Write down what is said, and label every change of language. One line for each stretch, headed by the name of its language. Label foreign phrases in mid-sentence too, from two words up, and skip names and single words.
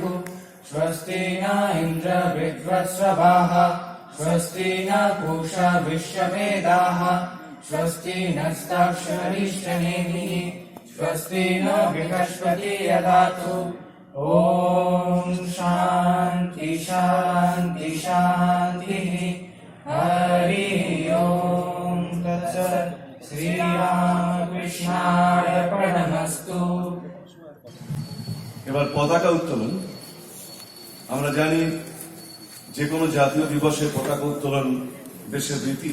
Sanskrit: स्वस्ति न इन्द्र विद्वत्स्रवाः, स्वस्ति न पूषा विश्ववेदाः, स्वस्ति नस्ताक्षरिष्टनेमिः, स्वस्ति न बृहस्पति यदातु। ॐ शान्ति शान्ति शान्तिः। हरि ओम् तत्सत्। श्रीरामकृष्णार्पणमस्तु।
Bangla: এবার পতাকা উত্তোলন। আমরা জানি যে কোনো জাতীয় দিবসে পতাকা উত্তোলন দেশের রীতি।